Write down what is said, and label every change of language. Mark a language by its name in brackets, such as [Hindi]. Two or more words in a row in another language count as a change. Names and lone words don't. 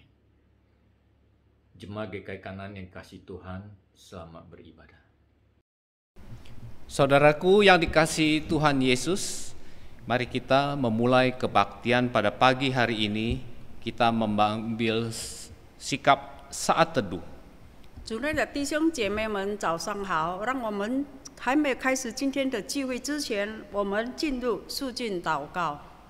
[Indonesian] Jemaat GKI Kanaan yang kasih Tuhan, selamat beribadah. Saudaraku yang dikasihi Tuhan Yesus, mari kita memulai kebaktian pada pagi hari ini. Kita mengambil sikap saat teduh. [Chinese] 主内的弟兄姐妹们，早上好！让我们还没有开始今天的聚会之前，我们进入肃静祷告。